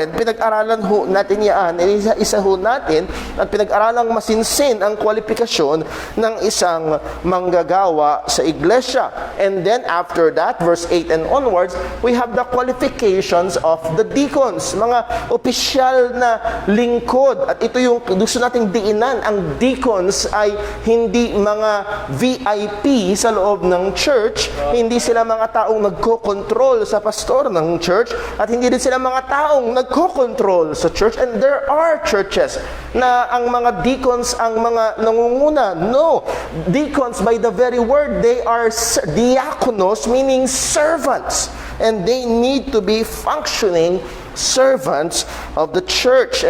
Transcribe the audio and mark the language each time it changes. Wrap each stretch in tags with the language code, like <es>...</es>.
<tl>And pinag-aralan ho natin yan, isa ho natin, at pinag-aralang masinsin ang kwalifikasyon ng isang manggagawa sa iglesia.</tl> <en>And then after that, verse 8 and onwards, we have the qualifications of the deacons,</en> <tl>mga opisyal na lingkod. At ito yung gusto nating diinan. Ang deacons ay hindi mga VIP sa loob ng church, hindi sila mga taong nagko-control sa pastor ng church, at hindi din sila mga taong nagko-control sa church.</tl> <en>And there are churches</en> <tl>na ang mga deacons ang mga nangunguna.</tl> <en>No, deacons by the very word, they are diakonos, meaning servants, and they need to be functioning servants of the church.</en>